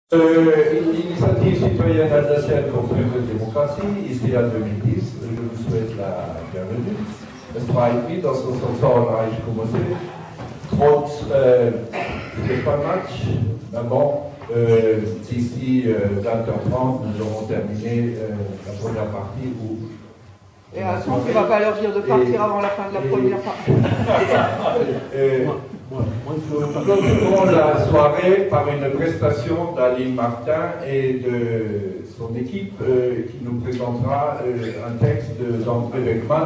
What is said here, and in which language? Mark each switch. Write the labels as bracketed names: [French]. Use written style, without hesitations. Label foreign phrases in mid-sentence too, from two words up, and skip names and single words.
[French] L'initiative citoyenne alsacienne pour plus de démocratie, ici à 2010, je vous souhaite la bienvenue. [German] Es freut mich, dass wir so zahlreich gekommen sind. Trotz des matchs, [French] mais bon, d'ici 20h30, nous aurons terminé la première partie où. Et attends, tu ne vas pas leur dire de partir avant la fin de la première partie. Nous commencerons la soirée par une prestation d'Aline Martin et de son équipe qui nous présentera un texte d'André Beckman.